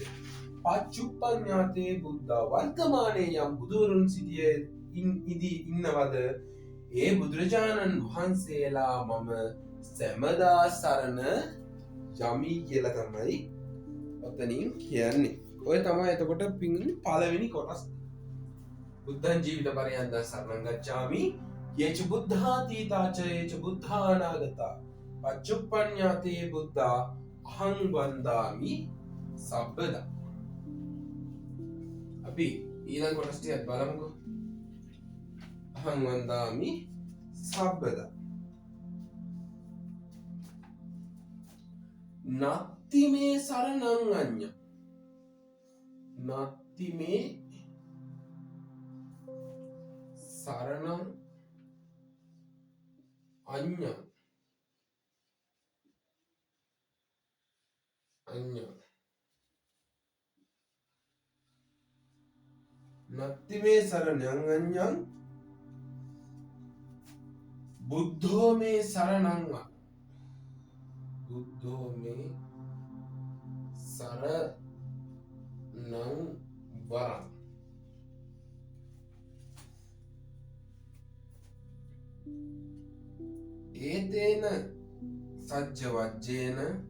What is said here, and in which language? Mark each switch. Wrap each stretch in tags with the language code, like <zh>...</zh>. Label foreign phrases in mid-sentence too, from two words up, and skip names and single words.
<pi>පච්චුප්පඤ්ඤාතේ බුද්ධ</pi> <si>වර්තමානයේ යම් බුදුවරුන් ඉන්නවද? ඒ බුදුරජාණන් වහන්සේලා මම සැමදා සරණ යමි කියලා තමයි ඔතනින් කියන්නේ. ඔය තමයි එතකොට පළවෙනි කොටස්.</si> <pi>බුද්ධං ජීවිත පරියන්තං සරණං ගච්ඡාමි. යේච බුද්ධාතීතාච යේච බුද්ධානාගතා පච්චුප්පඤ්ඤාතේ බුද්ධ අහං වන්දාමි සබ්බදා.</pi> <si>අපි ඊළඟ කොටස් ටික බලමුකෝ.</si> <pi>අහං වන්දාමි සබ්බදා. නත්ති මේ සරණං අඤ්ඤ. නත්ති මේ සරණං අඤ්ඤ. අඤ්ඤ. නත්ති මේ සරණං අඤ්ඤං බුද්ධෝ මේ සරණං. බුද්ධෝ මේ සරණං වරං. ඒතේන සජ්ජ වජ්ජේන.</pi>